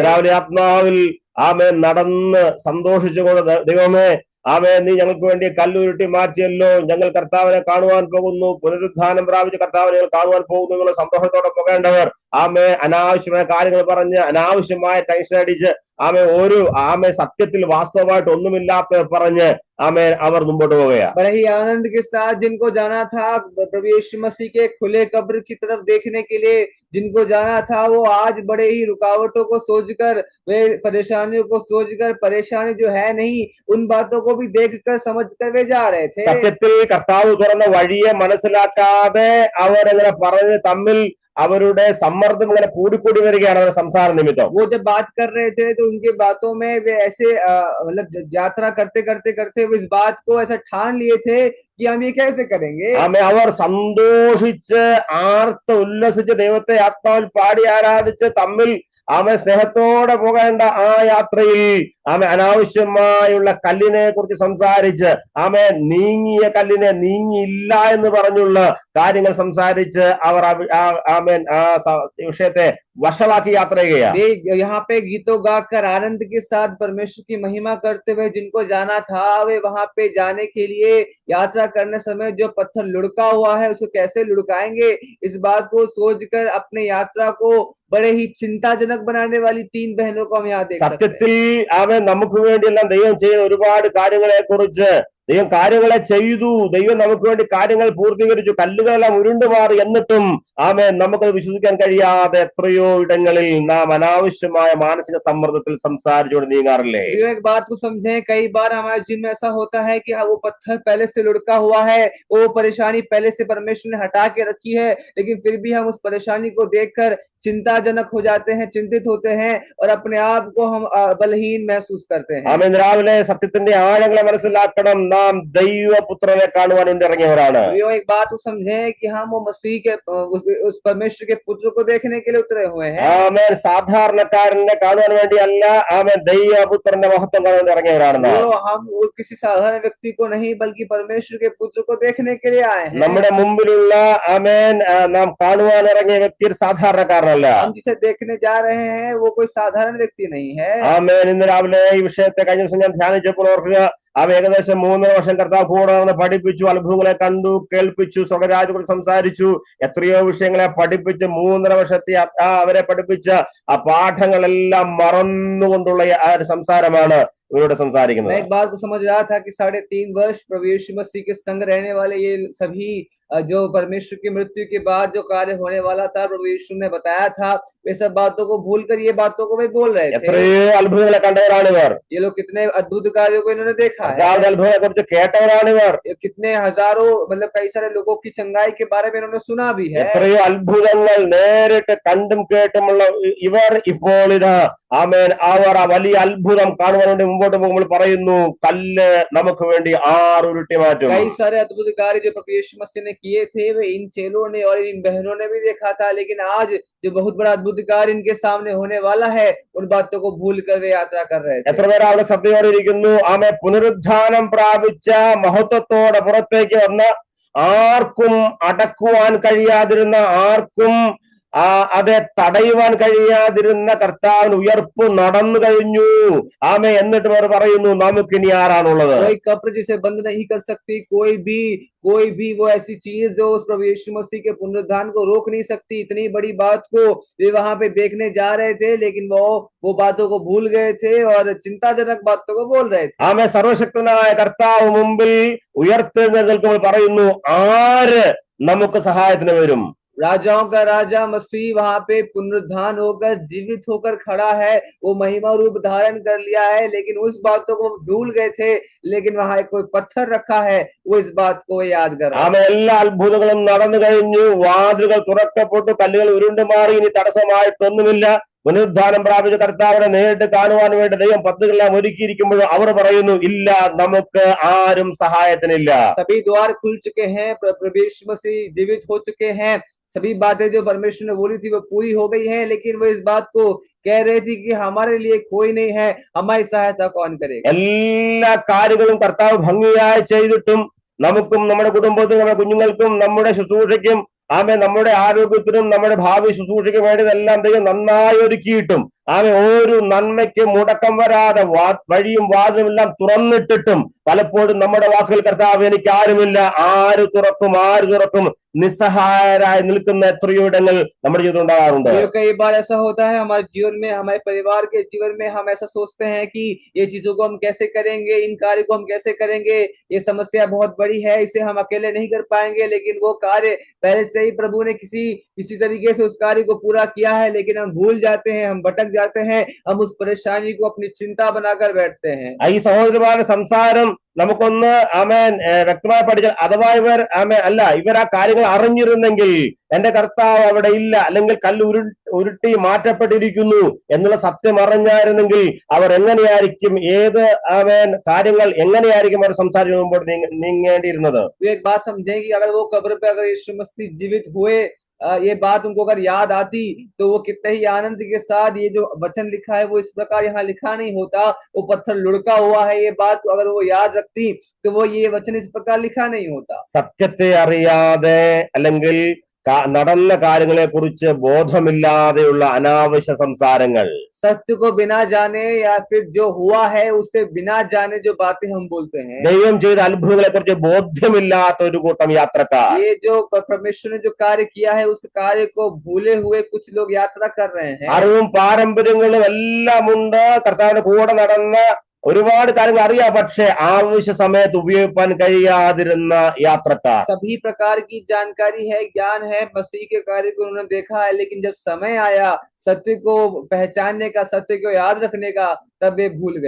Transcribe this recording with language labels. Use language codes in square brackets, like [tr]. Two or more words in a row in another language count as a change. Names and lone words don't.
[ml] രാവിലെ ആത്മാവിൽ ആമേൻ നടന്ന് സന്തോഷിച്ചുകൊണ്ട്, ദൈവമേ, ആമേൻ, നീ ഞങ്ങൾക്ക് വേണ്ടി കല്ലുരുട്ടി മാറ്റിയല്ലോ, ഞങ്ങൾ കർത്താവിനെ കാണുവാൻ പോകുന്നു, പുനരുദ്ധാനം പ്രാപിച്ച് കർത്താവിനെ ഞങ്ങൾ കാണുവാൻ പോകുന്നു എന്നുള്ള സന്തോഷത്തോടെ പോകേണ്ടവർ അനാവശ്യമായ കാര്യങ്ങൾ പറഞ്ഞ്, അനാവശ്യമായ ടെൻഷൻ അടിച്ച്, സത്യത്തിൽ വാസ്തവമായിട്ട് ഒന്നുമില്ലാത്ത പറഞ്ഞ് അവർ മുമ്പോട്ട് പോവുകയാണ്. [hi] बड़े ही आनंद के साथ जिनको जाना था प्रभु यीशु मसीह के खुले कब्र की तरफ देखने के लिए, जिनको जाना था, वो आज बड़े ही रुकावटों को सोचकर, वे परेशानियों को सोचकर, परेशानी जो है नहीं, उन बातों को भी देखकर समझकर वे जा रहे थे। [ml] സത്യത്തിൽ കർത്താവ് തുറന്ന വഴിയെ മനസ്സിലാക്കാതെ അവരെങ്ങനെ പറഞ്ഞ് തമ്മിൽ അവരുടെ സമ്മർദ്ദം ഇങ്ങനെ കൂടിക്കൂടി വരികയാണ് അവരുടെ സംസാര നിമിത്തം. [hi] वो जब बात कर रहे थे तो उनके बातों में वे ऐसे मतलब यात्रा करते करते करते वो इस बात को ऐसा ठान लिए थे कि हम ये कैसे करेंगे। [ml] അവർ സന്തോഷിച്ച് ആർത്ത് ഉല്ലസിച്ച് ദൈവത്തെ ആത്മാവിൽ പാടി ആരാധിച്ച് തമ്മിൽ സ്നേഹത്തോടെ പോകേണ്ട ആ യാത്രയിൽ ആമെ അനാവശ്യമായുള്ള കല്ലിനെ കുറിച്ച് സംസാരിച്ച് ആമെ നീങ്ങിയ കല്ലിനെ നീങ്ങിയില്ല എന്ന് പറഞ്ഞുള്ള കാര്യങ്ങൾ സംസാരിച്ച് അവർ ആമേൻ ആ വിഷയത്തെ वशवाकी यात्रा गया। [hi] वे यहाँ पे गीतों गाकर आनंद के साथ परमेश्वर की महिमा करते हुए जिनको जाना था, वे वहां पे जाने के लिए यात्रा करने समय जो पत्थर लुढ़का हुआ है उसको कैसे लुढ़काएंगे, इस बात को सोचकर अपने यात्रा को बड़े ही चिंताजनक बनाने वाली तीन बहनों को हम यहाँ देख सकते हैं। [ml] സത്യത്തിൽ ആമേൻ നമുക്ക് വേണ്ടിയെല്ലാം ദൈവം ചെയ്ത ഒരുപാട് കാര്യങ്ങളെ കുറിച്ച് ദൈവം കാര്യങ്ങളെ ചെയ്തു, ദൈവം നമുക്ക് വേണ്ടി കാര്യങ്ങൾ പൂർത്തീകരിച്ചു, കല്ലുകളെല്ലാം ഉരുണ്ടുമാറി, എന്നിട്ടും ആമേൻ നമുക്കത് വിശ്വസിക്കാൻ കഴിയാതെ എത്രയോ ഇടങ്ങളിൽ നാം അനാവശ്യമായ മാനസിക സമ്മർദ്ദത്തിൽ സംസാരിച്ചുകൊണ്ട് നീങ്ങാറില്ലേ? [hi] एक बात को समझें, कई बार हमारे जीवन में ऐसा होता है कि वो पत्थर पहले से लुढ़का हुआ है, वो परेशानी पहले से परमेश्वर ने हटा के रखी है, लेकिन फिर भी हम उस परेशानी को देखकर चिंताजनक हो जाते हैं, चिंतित होते हैं और अपने आप को हम बलहीन महसूस करते हैं। [ml] ആമേൻ രാവിലെ സത്യത്തിന്റെ ആഴങ്ങളെ മനസ്സിലാക്കണം. നാം ദൈവപുത്രനെ കാണുവാൻ വേണ്ടി ഇറങ്ങിയവരാണ്. [hi] एक बात को समझें कि हम वो मसीह के उस परमेश्वर के पुत्र को देखने के लिए उतरे हुए हैं। [ml] ആമേൻ സാധാരണക്കാരനെ കാണുവാൻ വേണ്ടി അല്ല, ആമേൻ ദൈവപുത്രന്റെ മഹത്വം കാണുവാൻ ഇറങ്ങിയവരാണ്. [hi] हम किसी साधारण व्यक्ति को नहीं बल्कि परमेश्वर के पुत्र को देखने के लिए आए हैं। [ml] നമ്മുടെ മുമ്പിലുള്ള ആമേൻ നാം കാണുവാൻ ഇറങ്ങിയ വ്യക്തി ഒരു സാധാരണക്കാരനല്ല. [hi] हम जिसे देखने जा रहे हैं वो कोई साधारण व्यक्ति नहीं है। [ml] ആമേൻ ഇന്ന് രാവിലെ ഈ വിഷയത്തെ കഴിഞ്ഞ ദിവസം ഞാൻ ധ്യാനിച്ചപ്പോൾ ഓർക്കുക, ഏകദേശം 3 വർഷം കർത്താവ് കൂടെ നടന്ന് പഠിപ്പിച്ചു, അത്ഭുതങ്ങളെ കണ്ടു, കേൾപ്പിച്ചു, സ്വർഗ്ഗരാജ്യത്തെക്കുറിച്ച് സംസാരിച്ചു, എത്രയോ വിഷയങ്ങളെ പഠിപ്പിച്ച് 3.5 വർഷത്തെ അവരെ പഠിപ്പിച്ച ആ പാഠങ്ങളെല്ലാം മറന്നുകൊണ്ടുള്ള ആ ഒരു സംസാരമാണ് ഇവരോട് സംസാരിക്കുന്നത്. [hi] मैं एक बात को समझ रहा था कि 3.5 वर्ष प्रभु यीशु मसीह के संग रहने वाले ये सभी जो परमेश्वर की मृत्यु के बाद जो कार्य होने वाला था प्रभु यीशु ने बताया था, वे सब बातों को भूलकर ये बातों को वे बोल रहे थे। [ml] എത്രയോ അത്ഭുതങ്ങളെ കണ്ടവരാണ് ഇവർ. [hi] ये लोग कितने अद्भुत कार्यों को इन्होंने देखा है, [ml] അത്ഭുതങ്ങളെ കുറിച്ച് കേട്ടവരാണ് ഇവർ. [hi] कितने हजारों मतलब कई सारे लोगों की चंगाई के बारे में इन्होंने सुना भी है। [ml] എത്രയോ അത്ഭുതങ്ങൾ നേരിട്ട് കണ്ടും കേട്ടുമുള്ള ഇവർ ഇപ്പോൾ ഇതാ ആമേൻ അവർ ആ വലിയ അത്ഭുതം കാണുവാൻ വേണ്ടി മുമ്പോട്ട് പോകുമ്പോൾ പറയുന്നു, കല്ല് നമുക്ക് വേണ്ടി 6 ഉരുട്ടി മാറ്റും. [hi] कई सारे अद्भुत कार्य जो प्रभु यीशु मसीह ने किए थे वे इन चेलों ने और इन बहनों ने भी देखा था, लेकिन आज जो बहुत बड़ा अद्भुत कार्य इनके सामने होने वाला है उन बातों को भूल कर वे यात्रा कर रहे थे। [ml] എത്ര പേർ അവിടെ ശ്രദ്ധയോടെ ഇരിക്കുന്നു? ആമേൻ പുനരുദ്ധാനം പ്രാപിച്ച മഹത്വത്തോടെ പുറത്തേക്ക് വന്ന ആർക്കും അടക്കുവാൻ കഴിയാതിരുന്ന, ആർക്കും അതെ തടയുവാൻ കഴിയാതിരുന്ന കർത്താവിന് ഉയർപ്പ് നടന്നു കഴിഞ്ഞു. ആമേ എന്നിട്ട് അവർ പറയുന്നു, നമുക്കിനി ആരാണുള്ളത്? [hi] कब्र जिसे बंद नहीं कर सकती कोई भी वो ऐसी चीज जो उस प्रभु यीशु मसीह के पुनरुत्थान को रोक नहीं सकती। इतनी बड़ी बात को वे वहां पे देखने जा रहे थे, लेकिन वो बातों को भूल गए थे और चिंताजनक बातों को बोल रहे थे। [ml] ആമേ സർവശക്തനായ കർത്താവ് മുമ്പിൽ ഉയർത്തെഴുന്നേൽക്കുമ്പോൾ പറയുന്നു, ആര് നമുക്ക് സഹായത്തിന് വരും? [hi] राजाओं का राजा मसीह वहां पे पुनरुत्थान होकर जीवित होकर खड़ा है, वो महिमा रूप धारण कर लिया है, लेकिन उस बातों को भूल गए थे। लेकिन वहां एक कोई पत्थर रखा है, वो इस बात को याद कर रहा है। [ml] ആമേ എല്ലാ അത്ഭുതങ്ങളും നടന്നു കഴിഞ്ഞു, വാതിലുകൾ തുറക്കപ്പെട്ടു, കല്ലുകൾ ഉരുണ്ടു മാറി, ഇനി തടസ്സമായിട്ടൊന്നുമില്ല. പുനരുദ്ധാനം പ്രാപിച്ച കർത്താവിനെ നേരിട്ട് കാണുവാൻ വേണ്ടി ദൈവം പദ്ധതികളെല്ലാം ഒരുക്കിയിരിക്കുമ്പോൾ അവർ പറയുന്നു, ഇല്ല, നമുക്ക് ആരും സഹായത്തിനില്ല. [hi] सभी द्वार खुल चुके हैं, प्रभु यीशु मसीह जीवित हो चुके हैं, सभी बातें जो परमेश्वर ने बोली थी वो पूरी हो गई है, लेकिन वो इस बात को कह रही थी कि हमारे लिए कोई नहीं है, हमारी सहायता कौन करेगा? [ml] എല്ലാ കാര്യങ്ങളും കർത്താവ് ഭംഗിയായി ചെയ്തിട്ടും നമുക്കും നമ്മുടെ കുടുംബത്തിനും നമ്മുടെ കുഞ്ഞുങ്ങൾക്കും നമ്മുടെ ശുശ്രൂഷയ്ക്കും ആമേ നമ്മുടെ ആരോഗ്യത്തിനും നമ്മുടെ ഭാവി ശുശ്രൂഷയ്ക്കും വേണ്ടിയതെല്ലാം ദൈവം നന്നായി ഒരുക്കിയിട്ടും ആമേ ഒരു നന്മയ്ക്ക് മുടക്കം വരാതെ വഴിയും വാതിലുമെല്ലാം തുറന്നിട്ടിട്ടും പലപ്പോഴും നമ്മുടെ വാക്കുകൾ കർത്താവ് എനിക്ക് ആരുമില്ല, ആര് തുറക്കും നിസ്സഹായരായി നിൽക്കുന്ന എത്രയോ ഇടങ്ങൾ നമ്മുടെ ജീവിതം ഉണ്ടാകാറുണ്ട്. [hi] कई बार ऐसा होता है हमारे जीवन में, हमारे परिवार के जीवन में, हम ऐसा सोचते हैं कि ये चीजों को हम कैसे करेंगे, इन कार्य को हम कैसे करेंगे, ये समस्या बहुत बड़ी है, इसे हम अकेले नहीं कर पाएंगे। लेकिन वो कार्य पहले से ही प्रभु ने किसी तरीके से उस कार्य को पूरा किया है, लेकिन हम भूल जाते हैं, हम भटक जाते हैं, हम उस परेशानी को अपनी चिंता बनाकर बैठते हैं। [ml] ഈ സഹോദരന്മാരുടെ സംസാരം നമുക്കൊന്ന് ആമേൻ വ്യക്തമായി പഠിച്ചാൽ, അഥവാ ഇവർ ആ കാര്യങ്ങൾ അറിഞ്ഞിരുന്നെങ്കിൽ എന്റെ കർത്താവ് അവിടെ ഇല്ല, അല്ലെങ്കിൽ കല്ല് ഉരുട്ടി മാറ്റപ്പെട്ടിരിക്കുന്നു എന്നുള്ള സത്യം അറിഞ്ഞായിരുന്നെങ്കിൽ അവർ എങ്ങനെയായിരിക്കും കാര്യങ്ങൾ എങ്ങനെയായിരിക്കും അവർ സംസാരിച്ച് മുമ്പോട്ട് നീങ്ങേണ്ടിയിരുന്നത്? [hi] एक बात समझें कि अगर वो कब्र पे अगर यीशु मसीह जीवित हुए ये बात उनको अगर याद आती तो वो कितने ही आनंद के साथ, ये जो वचन लिखा है वो इस प्रकार यहाँ लिखा नहीं होता, वो पत्थर लुढ़का हुआ है, ये बात अगर वो याद रखती तो वो ये वचन इस प्रकार लिखा नहीं होता। [ml] സത്യത്തെ അറിയാതെ അല്ലെങ്കിൽ നടന്ന കാര്യങ്ങളെ കുറിച്ച് ബോധമില്ലാതെയുള്ള അനാവശ്യ സംസാരങ്ങൾ, [hi] सत्य को बिना जाने या फिर जो हुआ है उससे बिना जाने जो बातें हम बोलते हैं, [ml] ദൈവം ചെയ്ത അത്ഭുതങ്ങളെ കുറിച്ച് ബോധ്യമില്ലാത്ത ഒരു കൂട്ടം യാത്രക്കാർ, [hi] ये जो परमेश्वर ने जो कार्य किया है उस कार्य को भूले हुए कुछ लोग यात्रा कर रहे हैं। [ml] അറിവും പാരമ്പര്യങ്ങളും എല്ലാം ഉണ്ട്, കർത്താവിന്റെ കൂടെ നടന്ന ഒരുപാട് കാര്യങ്ങൾ അറിയാം, പക്ഷെ ആവശ്യ സമയത്ത് ഉപയോഗിക്കാൻ കഴിയാതിരുന്ന യാത്രക്കാർ, [hi] सभी प्रकार की जानकारी है, ज्ञान है, मसीह के कार्य को उन्होंने देखा है, लेकिन जब समय आया सत्य को पहचानने का, सत्य को याद रखने का, तब वे भूल गए।